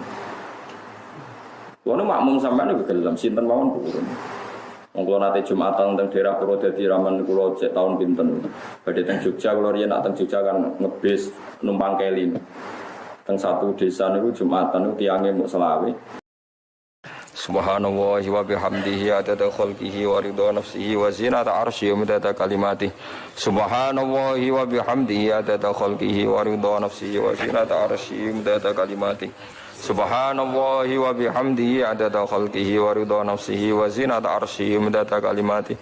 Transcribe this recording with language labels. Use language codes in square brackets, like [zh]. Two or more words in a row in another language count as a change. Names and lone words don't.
[jv] Kono makmum sampean niku gelem sinten mawon purun. Wong kula nate Jumatan teng daerah Purwodadi ramen kula cek taun pinten. Badhe teng Jogja kula riyen nak teng Jogja kan ngebis numpang keli. Teng [id] satu desa [jv] niku Jumatan niku tiange muk selawe. [ar] سبحان الله وبحمده عدد خلقه ورضا نفسه وزنة عرشه ومداد كلماته. سبحان الله وبحمده عدد خلقه ورضا نفسه وزنة عرشه ومداد كلماته. سبحان الله وبحمده عدد خلقه ورضا نفسه وزنة عرشه ومداد كلماته.